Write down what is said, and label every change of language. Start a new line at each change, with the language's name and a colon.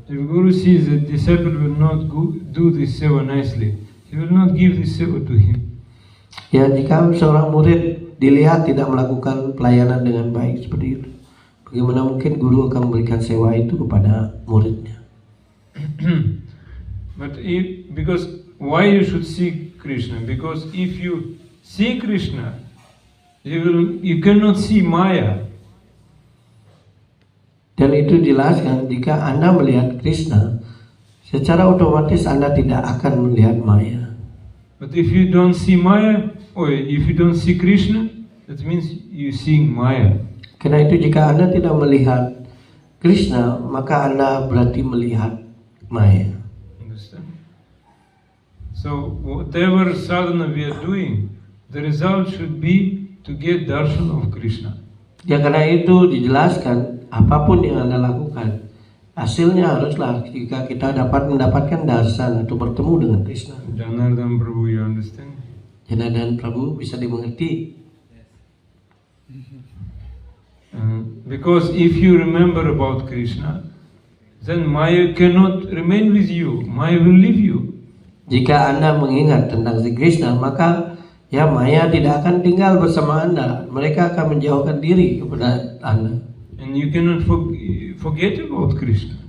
English: If Guru sees that disciple will not do this seva nicely, he will not give this seva to him.
Indonesian: Ya, jika seorang murid dilihat tidak melakukan pelayanan dengan baik seperti itu, bagaimana mungkin guru akan memberikan sewa itu kepada muridnya?
English: But because why you should see Krishna? Because if you see Krishna, you cannot see Maya.
Indonesian: Dan itu jelaskan jika Anda melihat Krishna, secara otomatis Anda tidak akan melihat Maya.
English: But if you don't see Maya, or if you don't see Krishna, that means you seeing Maya.
Indonesian: Karena itu jika Anda tidak melihat Krishna, maka Anda berarti melihat Maya.
English: Understand? So whatever sadhana we are doing, the result should be to get darshan of Krishna.
Indonesian: Ya, karena itu dijelaskan apapun yang Anda lakukan, hasilnya haruslah jika kita dapat mendapatkan darshan atau bertemu dengan Krishna.
English: Janardhan Prabhu, you understand?
Indonesian: Janardhan Prabhu bisa dimengerti.
English: Because if you remember about Krishna, then Maya cannot remain with you. Maya will leave you.
Indonesian: Jika Anda mengingat tentang si Krishna, maka ya Maya tidak akan tinggal bersama Anda. Mereka akan menjauhkan diri kepada Anda.
English: And you cannot forget about Krishna.